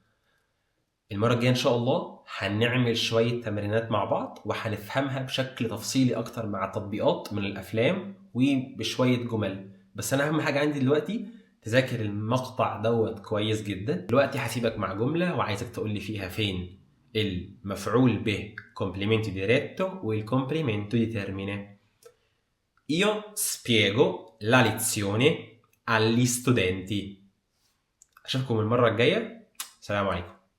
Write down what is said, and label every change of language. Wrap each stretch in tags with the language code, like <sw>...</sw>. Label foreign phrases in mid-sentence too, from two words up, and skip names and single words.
<ar>المرة الجاية ان شاء الله هنعمل شوية تمرينات مع بعض وهنفهمها بشكل تفصيلي اكتر مع تطبيقات من الافلام وبشوية جمل، بس انا اهم حاجة عندي دلوقتي تذاكر المقطع دوت كويس جدا. دلوقتي هسيبك مع جملة وعايزك تقولي فيها فين المفعول به</ar> <it>complemento diretto</it> <ar>وال</ar> <it>complemento di termine. Io spiego la lezione agli studenti.</it> <ar>اشوفكم المرة الجاية، سلام عليكم.</ar>